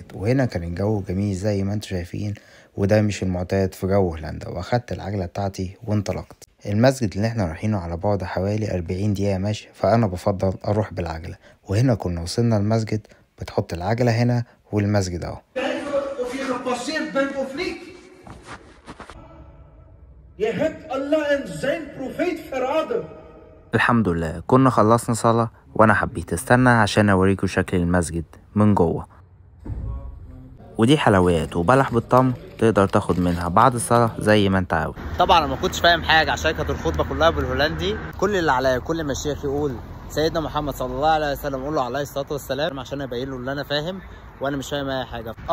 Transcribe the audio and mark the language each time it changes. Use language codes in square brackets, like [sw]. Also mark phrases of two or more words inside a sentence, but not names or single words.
[ar] وهنا كان الجو جميل زي ما انتوا شايفين، وده مش المعتاد في جو هولندا. واخدت العجلة بتاعتي وانطلقت. المسجد اللي احنا رايحينه على بعد حوالي 40 دقيقة مشي، فانا بفضل اروح بالعجلة. وهنا كنا وصلنا المسجد، بتحط العجلة هنا والمسجد اهو. [nl] Je hebt Allah en zijn profeet verraden. [ar] الحمد لله كنا خلصنا صلاة، وانا حبيت استنى عشان اوريكم شكل المسجد من جوه. ودي حلويات وبلح بالطمر، تقدر تاخد منها بعد الصلاة زي ما انت عاوز. طبعا انا ما كنتش فاهم حاجة عشان كانت الخطبة كلها بالهولندي. كل اللي عليا كل ما الشيخ يقول سيدنا محمد صلى الله عليه وسلم اقول له عليه الصلاة والسلام، عشان ابين له اللي انا فاهم وانا مش فاهم اي حاجة.